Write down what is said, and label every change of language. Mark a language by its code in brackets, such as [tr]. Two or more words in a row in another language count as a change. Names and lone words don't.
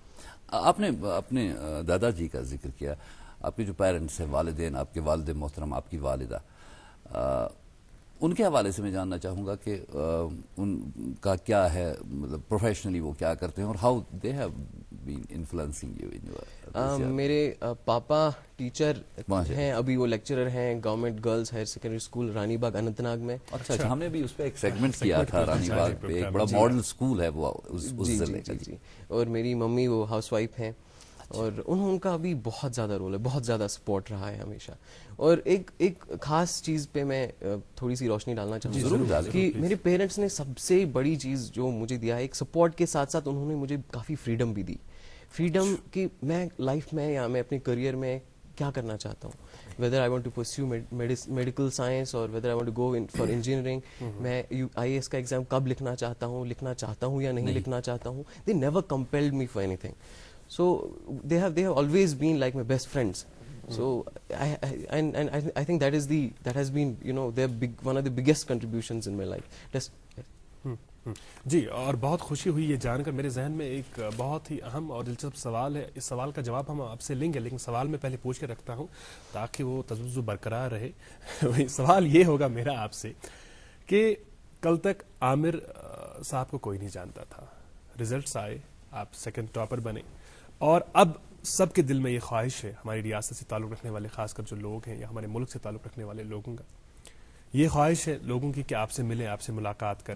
[ur] آپ نے اپنے دادا جی کا ذکر کیا, آپ کے جو پیرنٹس ہیں, والدین, آپ کے والد محترم, آپ کی والدہ, ان کے حوالے سے میں جاننا چاہوں گا کہ ان کا کیا ہے, مطلب پروفیشنلی وہ کیا کرتے ہیں اور [en] how they have been influencing you in your. [ur] میرے پاپا ٹیچر ہیں, ابھی وہ لیکچرر ہیں گورنمنٹ گرلز ہائر سیکنڈری اسکول رانی باغ اننت ناگ میں. اچھا, ہم نے بھی اس پہ ایک سیگمنٹ کیا تھا رانی باغ پہ, ایک بڑا ماڈل اسکول ہے وہ اس ضلع کا. جی, اور میری ممی وہ ہاؤس وائف ہیں, اور ان کا بھی بہت زیادہ رول ہے, بہت زیادہ سپورٹ رہا ہے ہمیشہ. اور ایک خاص چیز پہ میں تھوڑی سی روشنی ڈالنا چاہوں گا کہ میرے پیرنٹس نے سب سے بڑی چیز جو مجھے دیا ہے, ایک سپورٹ کے ساتھ ساتھ انہوں نے مجھے کافی فریڈم بھی دی. فریڈم کہ میں لائف میں یا میں اپنے کریئر میں کیا کرنا چاہتا ہوں, [en] whether I want to pursue medical science or whether I want to go in for engineering, [ur] میں IAS کا ایگزام کب لکھنا چاہتا ہوں یا نہیں لکھنا چاہتا ہوں. [en] They never compelled me for anything. So they have always been like my best friends. So I think that has been, you know, one of the biggest contributions in my life. [ur] جی, اور بہت خوشی ہوئی یہ جان کر. میرے ذہن میں ایک بہت ہی اہم اور دلچسپ سوال ہے. اس سوال کا جواب ہم آپ سے لیں گے, لیکن سوال میں پہلے پوچھ کے رکھتا ہوں تاکہ وہ تجزب برقرار رہے. سوال یہ ہوگا میرا آپ سے کہ کل تک عامر صاحب کو کوئی نہیں جانتا تھا, ریزلٹس آئے, آپ سیکنڈ ٹاپر بنے, اور اب سب کے دل میں یہ خواہش ہے, ہماری ریاست سے تعلق رکھنے والے, خاص کر جو لوگ ہیں یا ہمارے ملک سے تعلق رکھنے والے لوگوں کا یہ خواہش ہے لوگوں کی کہ آپ سے ملیں, آپ سے ملاقات کریں.